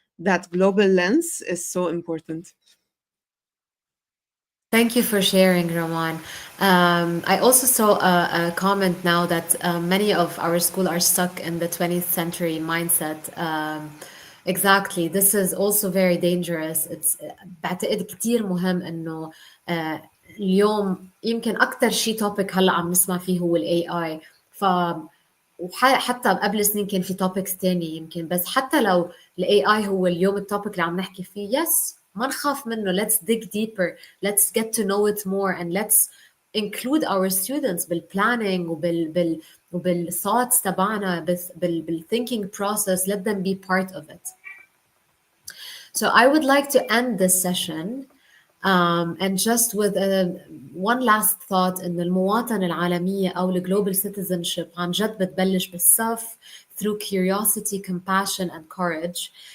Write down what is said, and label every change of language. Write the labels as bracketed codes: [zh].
[en] That global lens is so important. Thank you for sharing, Roman. I also saw a comment now that many of our school are stuck in the 20th century mindset. Exactly. This is also very dangerous. [ar] It's بعتقد كتير مهم إنه اليوم يمكن أكتر شيء topic هلا عم نسمع فيه هو ال AI. ف وحتى قبل سنين كان في topics تاني يمكن، بس حتى لو ال AI هو اليوم التوبيك اللي عم نحكي فيه، yes ما نخاف منه. [en] Let's dig deeper, let's get to know it more, and let's include our students بالplanning وبال thoughts [ar] تبعنا [en] بال thinking process. Let them be part of it. So I would like to end this session and just with one last thought [ar] إن المواطنة العالمية أو ال [en] global citizenship [ar] عن جد بتبلش بالصف [en] through curiosity, compassion and courage.